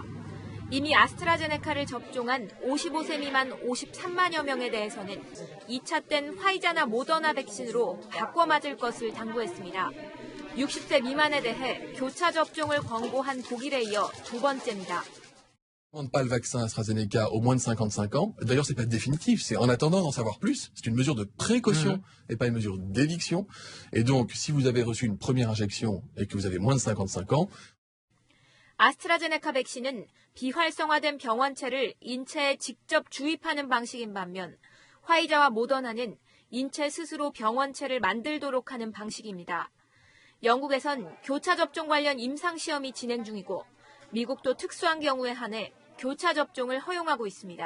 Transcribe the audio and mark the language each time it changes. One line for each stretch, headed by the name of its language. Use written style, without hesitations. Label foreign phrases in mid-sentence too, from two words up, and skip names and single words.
Korean: 이미 아스트라제네카를 접종한 55세 미만 53만여 명에 대해서는 2차 땐 화이자나 모더나 백신으로 바꿔 맞을 것을 당부했습니다. 60세 미만에 대해 교차 접종을 권고한 독일에 이어 두 번째입니다.
French: On ne pas le vaccin AstraZeneca au moins de 55 ans. D'ailleurs, c'est pas définitif. C'est en attendant d'en savoir plus. C'est une mesure de précaution et pas une mesure d'éviction. Et donc, si vous avez reçu une première injection et que vous avez moins de 55 ans.
Korean: 아스트라제네카 백신은 비활성화된 병원체를 인체에 직접 주입하는 방식인 반면 화이자와 모더나는 인체 스스로 병원체를 만들도록 하는 방식입니다. 영국에선 교차 접종 관련 임상시험이 진행 중이고 미국도 특수한 경우에 한해 교차 접종을 허용하고 있습니다.